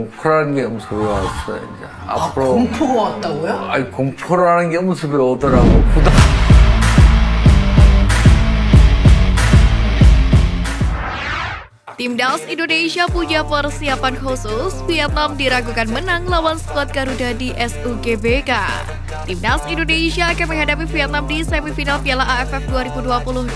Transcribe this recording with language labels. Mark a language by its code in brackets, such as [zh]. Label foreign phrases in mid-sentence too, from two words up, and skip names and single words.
[ko] 공포라는 게 연습에 왔어 이제 앞으로 공포가 왔다고요? 아니 공포라는 게 연습에 오더라고. [id] Timnas Indonesia punya persiapan khusus. Vietnam diragukan menang lawan skuad Garuda di SUGBK. Timnas Indonesia akan menghadapi Vietnam di semifinal Piala AFF 2022.